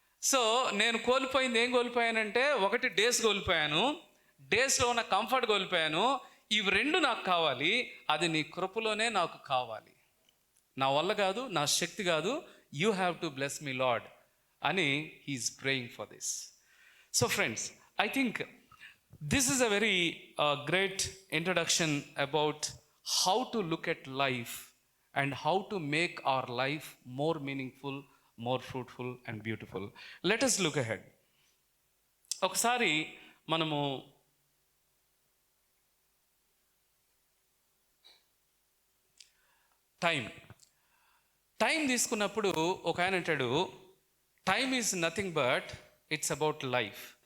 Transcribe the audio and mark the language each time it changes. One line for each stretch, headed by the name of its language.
Telugu: So నేను కోల్పోయింది ఏం కోల్పోయానంటే, ఒకటి డేస్ కోల్పోయాను, డేస్లో ఉన్న కంఫర్ట్ కోల్పోయాను. ఇవి రెండు నాకు కావాలి, అది నీ కృపలోనే నాకు కావాలి. నా వల్ల కాదు, నా శక్తి కాదు,
English: You have to bless me Lord అని he is praying for this. So friends, I think this is a very great introduction about how to look at life and how to make our life more meaningful, more fruitful and beautiful. Let us look ahead.
Telugu: ఒకసారి మనము time తీసుకున్నప్పుడు ఒక ఆయన అంటాడు,
English: Time is nothing but it's about life.